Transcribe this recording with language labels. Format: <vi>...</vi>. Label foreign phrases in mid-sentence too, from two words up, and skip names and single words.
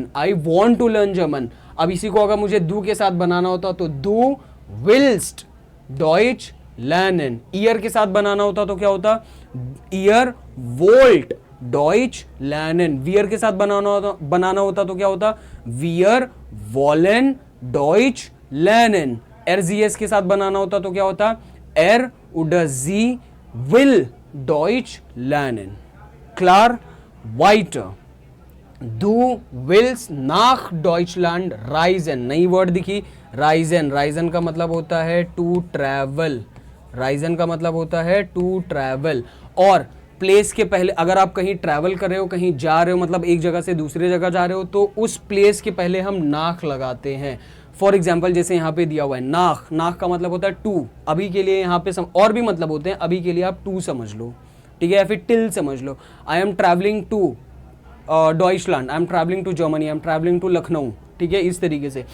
<en>I want to learn German,</en> <hi>अब इसी को अगर मुझे दू के साथ बनाना होता तो</hi> <de>du willst Deutsch lernen,</de> <hi>ईयर के साथ बनाना होता तो क्या होता,</hi> <de>ihr wollt Deutsch lernen,</de> <hi>वियर के साथ बनाना होता तो क्या होता,</hi> <de>wir wollen Deutsch lernen,</de> <hi>एरजीएस के साथ बनाना होता तो क्या होता,</hi> <de>er oder sie will Deutsch lernen. Klar, weiter. Du willst nach Deutschland reisen.</de> <hi>नई वर्ड दिखी, reisen. reisen का मतलब होता है</hi> <en>to travel.</en> <hi>reisen का मतलब होता है</hi> <en>to travel.</en> <hi>और प्लेस के पहले अगर आप कहीं ट्रैवल कर रहे हो, कहीं जा रहे हो, मतलब एक जगह से दूसरे जगह जा रहे हो, तो उस प्लेस के पहले हम नाख लगाते हैं।</hi> <en>for example</en> <hi>जैसे यहाँ पे दिया हुआ है नाख, नाख का मतलब होता है टू, अभी के लिए यहाँ पे और भी मतलब होते हैं, अभी के लिए आप टू समझ लो, ठीक है, या फिर टिल समझ लो,</hi> <en>I am traveling to Deutschland, I am traveling to Germany, I am traveling to Lucknow,</en> <hi>ठीक है, इस तरीके से।</hi>